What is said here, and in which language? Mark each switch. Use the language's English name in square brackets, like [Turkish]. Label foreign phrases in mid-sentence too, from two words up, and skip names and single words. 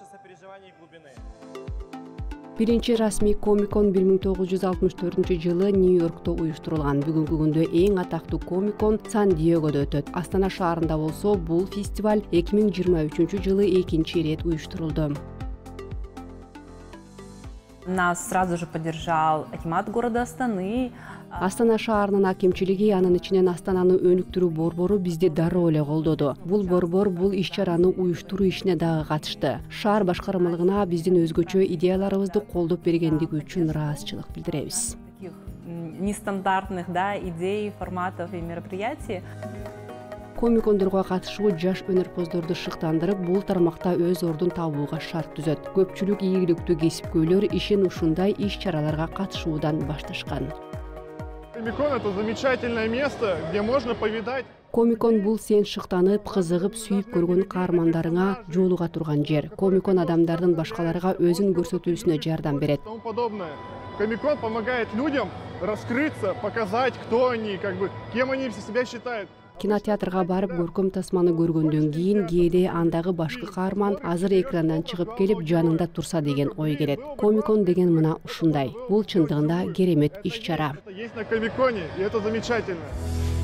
[Kyrgyz] Биринчи расмий Комикон 1964-жылы Нью-Йоркто уюштурулган. Бүгүнкү күндө эң атактуу Комикон Сан-Диегодо өтөт. Астана шаарында болсо, бул фестиваль 2023-жылы экинчи ирет уюштурулду. [Russian] Нас сразу же поддержал акимат города Астаны. [Kyrgyz] Астана шаарынын акимчилиги, анын ичинен Астананы өнүктүрүү борбору бизди дароо эле колдоду. Бул борбор бул иш-чараны уюштуруу ишине дагы катышты. Шаар башкармалыгына биздин өзгөчө идеяларыбызды колдоп бергендиги үчүн ыраазычылык билдиребиз. [Russian] Таких нестандартных, идей, форматов и мероприятий. [Kyrgyz] Комикондорго катышуу жаш өнөрпоздорду шыктандырып, бул тармакта өз ордун табууга шарт түзөт. Көпчүлүк ийгиликтүү кесипкөйлөр ишин ушундай иш-чараларга катышуудан башташкан. [Russian] Комикон — это замечательное место, где можно повидать. [Kyrgyz] Комикон бул сен шыктанып, кызыгып, сүйүп көргөн каармандарыңа жолуга турган жер. Комикон адамдардын башкаларга өзүн көрсөтүүсүнө жардам берет. [Russian] Тому подобное. Комикон помогает людям раскрыться, показать, кто они, кем они себя считают. [Kyrgyz] Кинотеатрга барып көркөм тасманы көргөндөн кийин кээде андагы башкы каарман азыр экрандан чыгып келип жанында турса деген ой келет. Комикон деген мына ушундай. Бул чындыгында керемет иш-чара. [Russian] Это есть на Комиконе, и это замечательно.